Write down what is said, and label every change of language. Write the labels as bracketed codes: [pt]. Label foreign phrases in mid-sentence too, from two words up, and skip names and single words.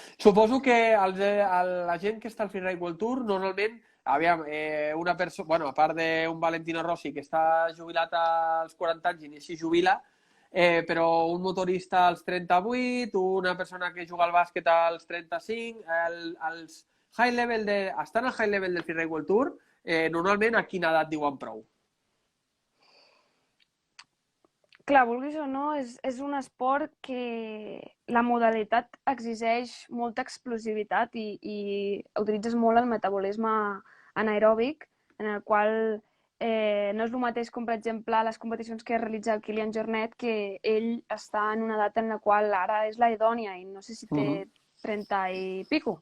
[ca] Suposo que la gent que està al Freeride World Tour, normalment, aviam, una persona, bueno, a part d'un Valentino Rossi que està jubilat als 40 anys i ni així jubila, però un motorista als 38, una persona que juga al bàsquet als 35, els [en] high level [ca] estan al [en] high level [ca] del Freeride World Tour, normalment a quina edat diuen prou? Clar, vulguis o no, és un esport que la modalitat exigeix molta explosivitat i utilitzes molt el metabolisme anaeròbic, en el qual no és el mateix com, per exemple, les competicions que realitza el Kilian Jornet, que ell està en una edat en la qual ara és la idònia i no sé si té 30 i pico.